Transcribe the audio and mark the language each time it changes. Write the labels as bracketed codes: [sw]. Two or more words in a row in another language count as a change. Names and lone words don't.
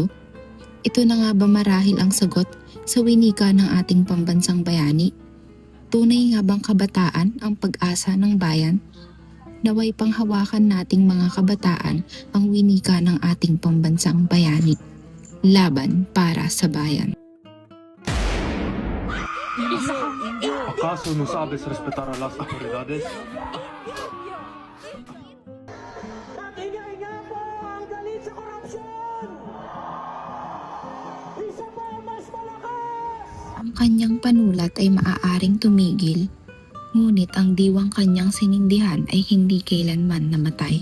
[tl] Ito na nga ba marahil ang sagot sa winika ng ating pambansang bayani? Tunay nga bang kabataan ang pag-asa ng bayan? Naway panghawakan nating mga kabataan ang winika ng ating pambansang bayani. Laban para sa bayan. [es] ¿Acaso no sabes respetar a las autoridades? [tl] Ang kanyang panulat ay maaaring tumigil, ngunit ang diwang kanyang sinindihan ay hindi kailanman namatay.